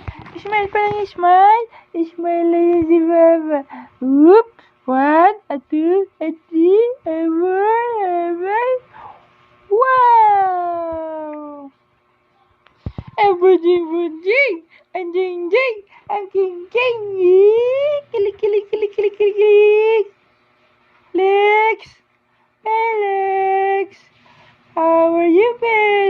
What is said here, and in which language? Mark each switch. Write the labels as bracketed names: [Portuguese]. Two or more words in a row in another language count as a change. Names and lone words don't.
[Filipino] Smile pa lang, smile. Smile lang yan si Papa. Whoop! 1, 2, 3, 4, 5. Wow! Ang buding-buding! Ang ding-ding! Ang king-king! Kilik! Lex! [English] Hey, Lex! How are you, baby?